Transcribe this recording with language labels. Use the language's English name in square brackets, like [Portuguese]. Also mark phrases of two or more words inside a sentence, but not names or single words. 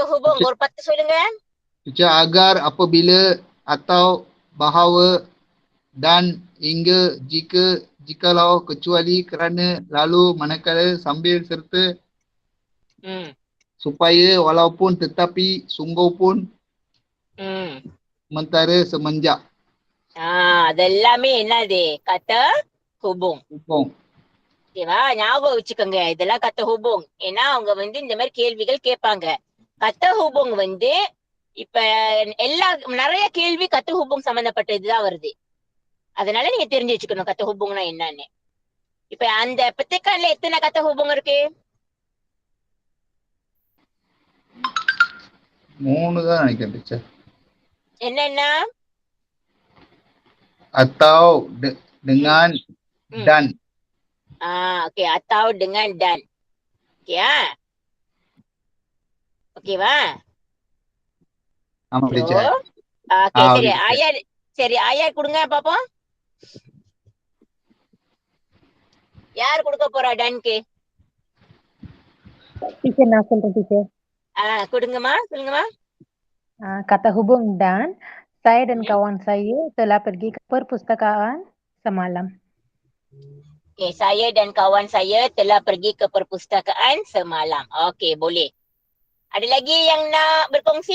[Tamil] ஹுபுங் ஒரு 10 சொல்லுங்க. [Malay] Teacher, agar, apabila, atau, bahawa, dan, hingga, jika, jikalau, kecuali, kerana, lalu, manakala, sambil, serta, supaya, walaupun, tetapi, sungguh pun, sementara, semenjak. [Tamil] அதெல்லாமே என்னது? [Malay] kata hubung. [Tamil] ஓகேவா? ஞாபகம் வச்சுக்கோங்க, இதெல்லாம் [Malay] kata hubung. [Tamil] ஏன்னா அவங்க வந்து இந்த மாதிரி கேள்விகள் கேட்பாங்க. [Malay] kata hubung [Tamil] வந்து இப்ப நிறைய கேள்வி [Malay] kata hubung [Tamil] சம்பந்தப்பட்டதுதான் வருது. அதனால நீங்க தெரிஞ்சு வச்சுக்கணும் கத்த ஹுபுங்னா என்னன்னு. இப்ப அந்த பெத்திகான்ல எத்தனை [Malay] kata hubung [Tamil] இருக்கு? 3 தான் நினைக்கிறேன் டீச்சர். என்னென்ன? [Malay] Atau, dengan, dan. ஓகே, atau dengan dan. [Tamil] ஓகேவா? ஆமா டீச்சர். ஓகே, சரி ஆயார், சரி ஆயார் கொடுங்க பாப்போம். யார் கொடுக்க போறா டன்க்கு? டீச்சர் நான் சொல்றேன் டீச்சர். கொடுங்கம்மா, சொல்லுங்கம்மா. [Malay] Kata hubung dan, saya dan kawan saya telah pergi ke perpustakaan semalam. Okay, saya dan kawan saya telah pergi ke perpustakaan semalam. Okey, boleh. Ada lagi yang nak berkongsi?